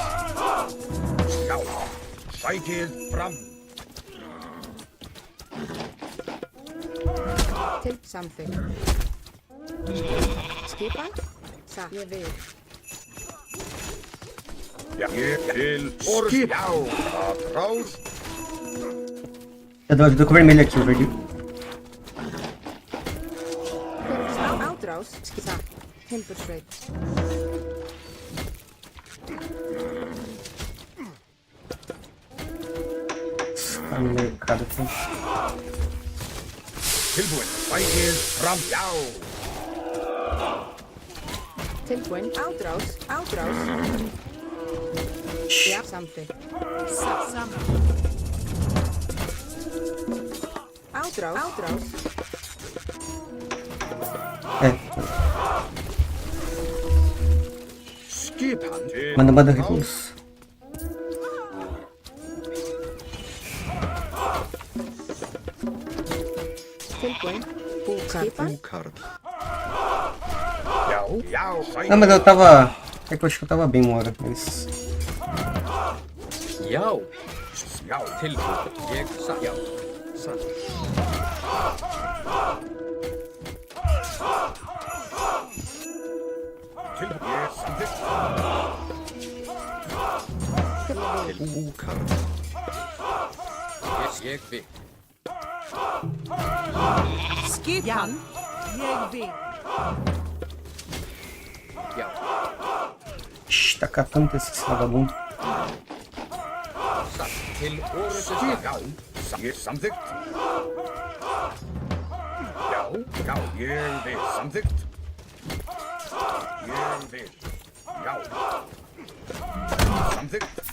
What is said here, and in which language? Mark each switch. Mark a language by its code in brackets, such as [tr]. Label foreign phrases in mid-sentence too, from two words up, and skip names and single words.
[is] Já. Sækið fram. Til samþykkt. Skipan? Satt, ég vil. Já, ég til forustuslag. Já, rás. [pt] Eu tô com o vermelho aqui, o verde. [is] Átrás. Satt. Timbursveit. [pt] Tá no mercado aqui. [is] Tilbúin. Sækið fram. Já. Tilbúin. Átrás. Átrás. Já, samþykkt. Samt. Átrás. Átrás. [pt] É, [is] Skipan. Til [pt] manda recurso. [is] Tilbúin. Skipan? Búkarl. Já, já, sækið. [pt] Não, mas eu tava. É que eu acho que eu tava bem uma hora, mas. [is] Já. Já, Tilbúin. Ég satt. Já. Satt. tilbúin. Ég samþykkt. Búkarl. Ég vil. Skipan? Ég vil. Já. Shhh, [pt] tá catando esse vagabundo. [is] Satt. Til orustuslag. Já, ég samþykkt. Já, já, ég vil. Samþykkt. Ég vil. Já. Samþykkt.